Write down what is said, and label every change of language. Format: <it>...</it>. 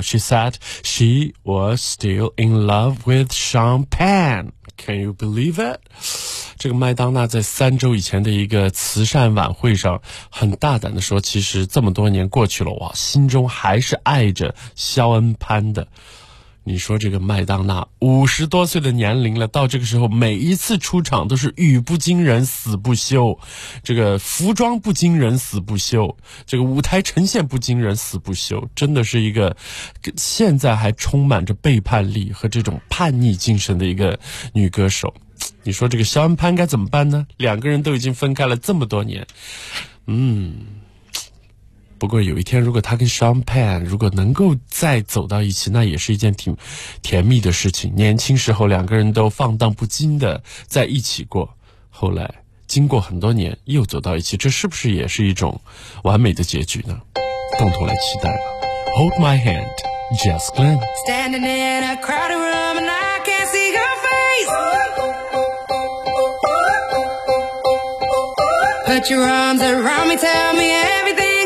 <en>She said she was still in love with Sean Penn. Can you believe it?</en> <zh>这个麦当娜在三周以前的一个慈善晚会上很大胆地说，其实这么多年过去了，哇，心中还是爱着肖恩潘的。你说这个麦当娜50多岁的年龄了，到这个时候每一次出场都是语不惊人死不休，这个服装不惊人死不休，这个舞台呈现不惊人死不休，真的是一个现在还充满着背叛力和这种叛逆精神的一个女歌手。你说这个肖恩潘该怎么办呢？两个人都已经分开了这么多年。不过有一天，如果他跟 Sean Penn 如果能够再走到一起，那也是一件挺甜蜜的事情。年轻时候两个人都放荡不羁的在一起过，后来经过很多年又走到一起，这是不是也是一种完美的结局呢？共同来期待吧。</zh> <en>Hold my hand,</en> <zh>Jess Glynn.</zh> <en>Standing in a crowded room and I can't see your face. Put your arms around me, tell me everything.</en>